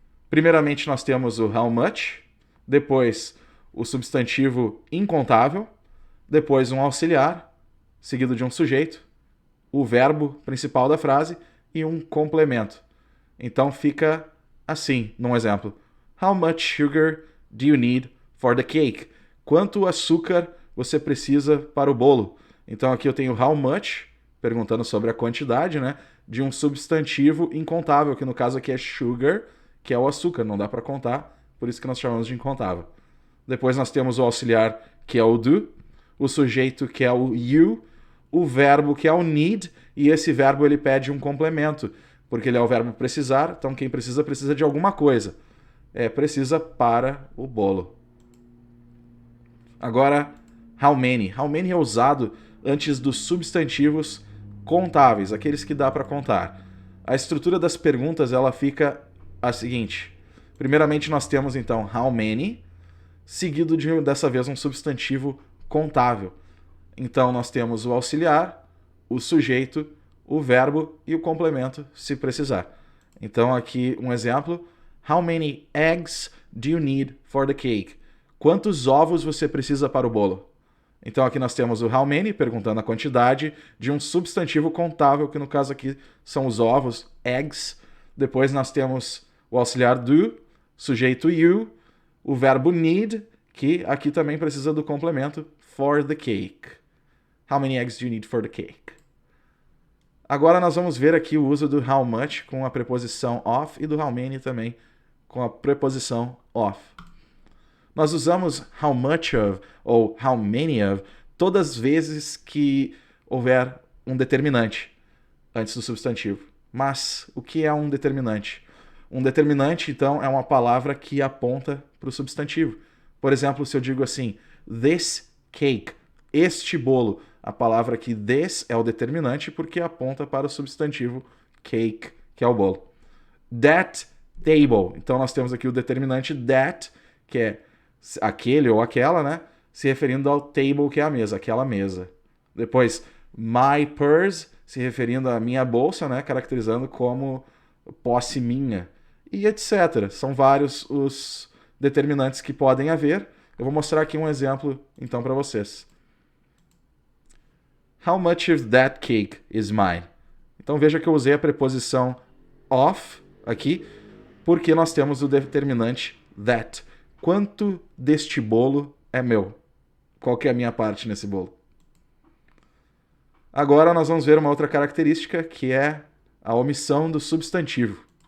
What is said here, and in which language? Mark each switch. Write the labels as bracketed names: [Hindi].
[Portuguese] Primeiramente, nós temos o how much, depois o substantivo incontável, depois um auxiliar, seguido de um sujeito, o verbo principal da frase e um complemento. Então fica assim, num exemplo. [English] How much sugar do you need for the cake? [Portuguese] Quanto açúcar você precisa para o bolo? Então aqui eu tenho how much, perguntando sobre a quantidade, né, de um substantivo incontável, que no caso aqui é sugar, que é o açúcar, não dá para contar, por isso que nós chamamos de incontável. Depois nós temos o auxiliar, que é o do, o sujeito, que é o you, o verbo, que é o need, e esse verbo ele pede um complemento, porque ele é o verbo precisar, então quem precisa, precisa de alguma coisa. Precisa para o bolo. Agora, how many. How many é usado antes dos substantivos contáveis, aqueles que dá para contar. A estrutura das perguntas ela fica a seguinte. Primeiramente nós temos então how many, seguido de dessa vez um substantivo contável. Então nós temos o auxiliar, o sujeito, o verbo e o complemento se precisar. Então aqui um exemplo. [English] How many eggs do you need for the cake? [Portuguese] Quantos ovos você precisa para o bolo? Então aqui nós temos o how many, perguntando a quantidade de um substantivo contável, que no caso aqui são os ovos, eggs. Depois nós temos o auxiliar do, sujeito you, o verbo need, que aqui também precisa do complemento [English] for the cake. How many eggs do you need for the cake? [Portuguese] Agora nós vamos ver aqui o uso do how much com a preposição of e do how many também com a preposição of. Nós usamos how much of ou how many of todas as vezes que houver um determinante antes do substantivo. Mas o que é um determinante? Um determinante, então, é uma palavra que aponta para o substantivo. Por exemplo, se eu digo assim, this cake, este bolo, a palavra aqui this é o determinante porque aponta para o substantivo cake, que é o bolo. That table, então nós temos aqui o determinante that, que é aquele ou aquela, né? Se referindo ao table, que é a mesa, aquela mesa. Depois, my purse, se referindo à minha bolsa, né? Caracterizando como posse minha. E etc. São vários os determinantes que podem haver. Eu vou mostrar aqui um exemplo, então, para vocês. [English] How much of that cake is mine? [Portuguese] Então, veja que eu usei a preposição of aqui, porque nós temos o determinante that. Quanto deste bolo é meu? Qual que é a minha parte nesse bolo? Agora nós vamos ver uma outra característica, que é a omissão do substantivo.